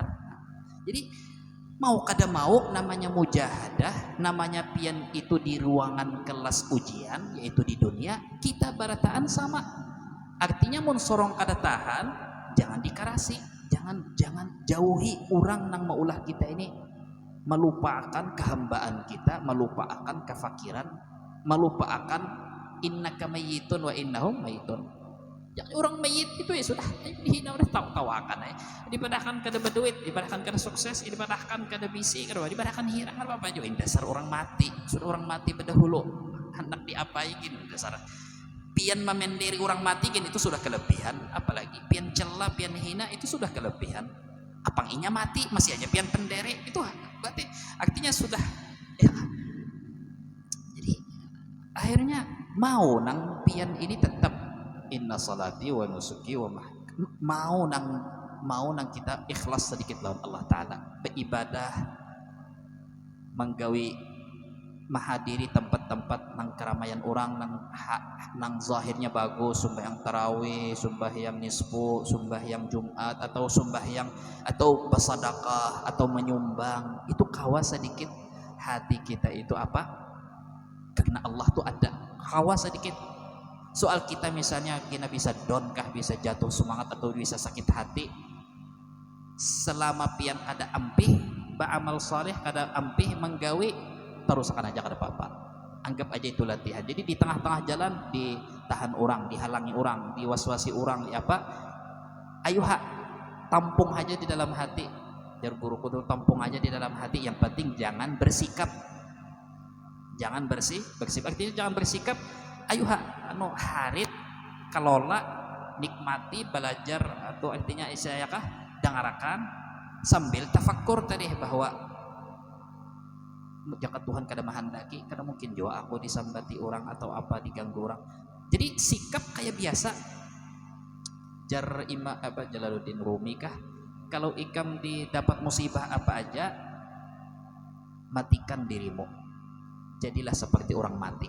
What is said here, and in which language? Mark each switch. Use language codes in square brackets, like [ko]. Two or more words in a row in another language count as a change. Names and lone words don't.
[bjn] Jadi mau kada mau namanya mujahadah, namanya pian itu di ruangan kelas ujian, yaitu di dunia kita barataan sama. Artinya mun sorong kada tahan, jangan dikarasi, jangan jauhi orang nang maulah kita ini melupakan kehambaan kita, melupakan kefakiran, melupakan [ar] إنك ميت وإنهم ميتون. [bjn] Jangan orang mayit itu ya sudah dihina, udah tawakan ya. Dipadahkan kada berduit, dipadahkan kada sukses, dipadahkan kada bisi, dipadahkan hirang apa aja. Dasar orang mati, sudah orang mati berdahulu hendak diapai gini dasar. Pian memenderi orang mati gini itu sudah kelebihan, apalagi pian cela, pian hina itu sudah kelebihan. Apang inya mati masih aja pian pendere, itu berarti artinya sudah ya. Jadi akhirnya mau nang pian ini tetap [ar] إن صلاتي ونسكي [bjn] wa mau nang kita ikhlas sedikit lawan Allah Ta'ala, beribadah, menggawi menghadiri tempat-tempat nang keramaian orang, nang zahirnya bagus, sembahyang tarawih, sembahyang nisfu, sembahyang Jumat, atau sembahyang atau bersedekah atau menyumbang, itu kawa sedikit hati kita itu apa? Karena Allah tuh ada, kawa sedikit. Soal kita misalnya kita bisa down kah, bisa jatuh semangat atau bisa sakit hati, selama pian kada ampih beramal saleh, kada ampih menggawi, terusakan aja kada apa-apa, anggap aja itu latihan. Jadi di tengah-tengah jalan ditahan orang, dihalangi orang, diwaswasi orang, di apa, ayo tampung aja di dalam hati. Jar guruku tuh, tampung aja di dalam hati, yang penting jangan bersikap, jangan bersikap, artinya jangan bersikap. Ayo harit kelola, nikmati, belajar, atau artinya saya kah dengarkan sambil tafakkur tadi bahwa jika Tuhan kada menghendaki, kada mungkin juga aku disambati orang atau apa, diganggu orang. Jadi sikap kayak biasa. Jar Jalaluddin Rumi kah, kalau ikam didapat musibah apa aja, matikan dirimu, jadilah seperti orang mati.